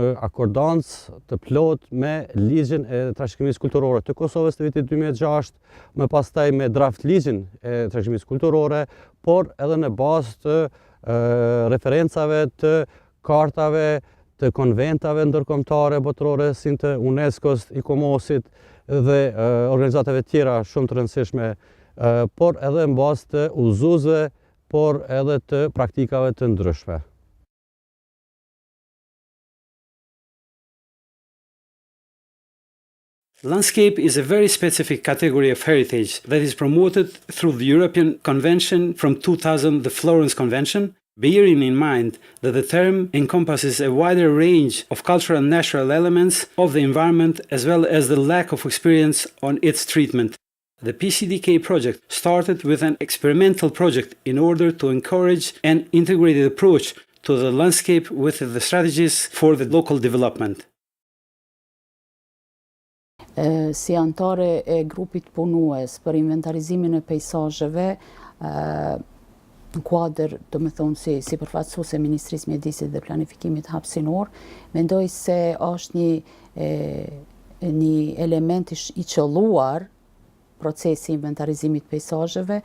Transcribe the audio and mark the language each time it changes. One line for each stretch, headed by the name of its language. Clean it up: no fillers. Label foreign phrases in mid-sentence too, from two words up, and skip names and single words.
Albanian: akordancë të plot me ligjin e trashëgimisë kulturore të Kosovës të vitit 2006, më pastaj me draft ligjin e trashëgimisë kulturore, por edhe në bazë të referencave të kartave, të konventave ndërkombëtare botërore, si të UNESCO-s, ICOMOS-it dhe organizatave tjera shumë të rëndësishme, por edhe në bazë të udhëzuesve, por edhe të praktikave të ndryshme.
English: Landscape is a very specific category of heritage that is promoted through the European Convention from 2000, the Florence Convention, bearing in mind that the term encompasses a wider range of cultural and natural elements of the environment as well as the lack of experience on its treatment. The PCDK project started with an experimental project in order to encourage an integrated approach to the landscape with the strategies for the local development.
Albanian: Si antare e grupit punues për inventarizimin e pejsazheve, në kuadër, do me thonë si përfaqësues e Ministrisë Mjedisit dhe Planifikimit Hapësinor, mendoj se është një element I qelluar procesi inventarizimit pejsazheve.